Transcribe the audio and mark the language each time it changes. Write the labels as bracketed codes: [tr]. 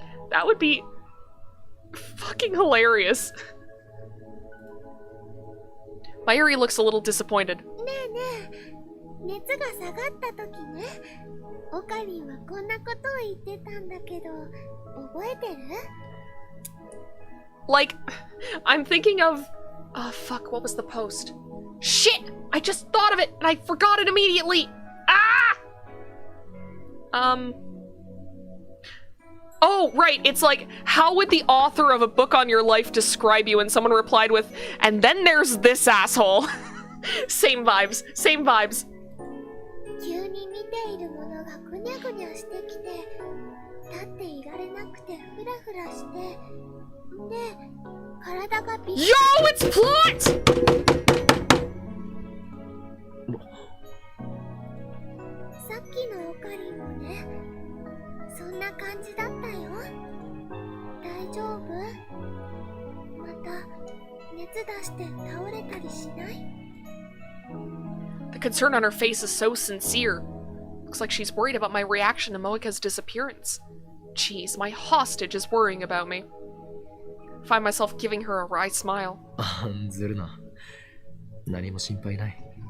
[en] That would be fucking hilarious. Mayuri looks a little disappointed. [ja] ねえねえ、熱が下がった時ね、オカリンはこんなことを言ってたんだけど、覚えてる？ [en] Like, I'm thinking of... fuck, what was the post? Shit! I just thought of it, and I forgot it immediately! Ah! Oh, right, it's like, how would the author of a book on your life describe you? And someone replied with, and then there's this asshole. Same vibes, same vibes. [ja] 急に見ているものがぐにゃぐにゃしてきて、立っていられなくてフラフラして、で、体がびっくり。 [en] Yo, it's plot! [ja] さっきのオカリンもね、そんな感じだったよ。大丈夫？また熱出して倒れたりしない？ [en] The concern on her face is so sincere. Looks like she's worried about my reaction to Moika's disappearance. Jeez, my hostage is worrying about me. Find myself giving her a wry smile. [ja] 案ずるな。何も心配ない。